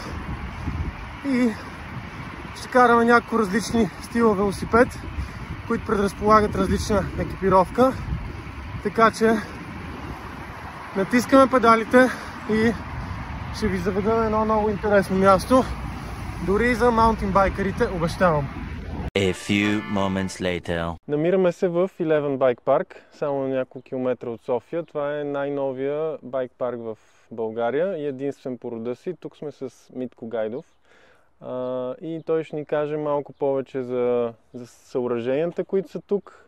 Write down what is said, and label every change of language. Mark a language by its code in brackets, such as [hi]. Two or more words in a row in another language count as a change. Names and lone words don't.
[bg] И ще караме няколко различни стила велосипед, които предразполагат различна екипировка. Така че натискаме педалите и ще ви заведем едно много интересно място. Дори и за маунтинбайкерите, обещавам. [en] A few moments later. [bg] Намираме се в Eleven Bike Park, само на няколко километра от София. Това е най-новия байк парк в България и единствен по рода си. Тук сме с Митко Гайдов. И той ще ни каже малко повече за съоръженията, които са тук.